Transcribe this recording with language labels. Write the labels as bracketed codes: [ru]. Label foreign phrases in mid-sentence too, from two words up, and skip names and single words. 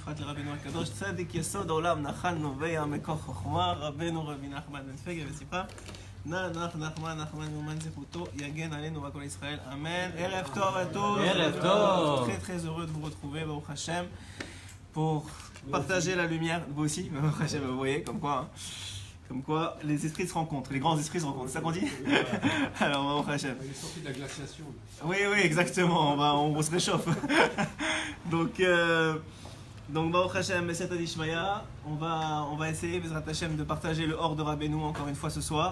[he] ברכת לרבינו הקדוש, צדיק יסוד העולם, נחל נובע מכוח חוכמה, רבנו רבי נחמן בן פגה ושמחה. נחמן מאומן זכותו, יגן עלינו ועל כל ישראל, אמן. ערב טוב [fr] à tous. [he] ערב טוב. [fr] Très heureux de vous retrouver, [he] ברוך השם, [fr] pour partager la lumière, vous aussi, [he] ברוך השם, [fr] vous voyez, comme quoi les esprits se rencontrent, les grands esprits se rencontrent, c'est ça qu'on dit? [he] Alors, ברוך השם. [fr] Il est sorti de la glaciation. Oui, exactement, on se réchauffe. Donc [he] ברוך השם, [arc] בסייעתא דשמיא, [fr] on va essayer, [he] בעזרת השם, [fr] de partager le hors de Rabbeinu encore une fois ce soir.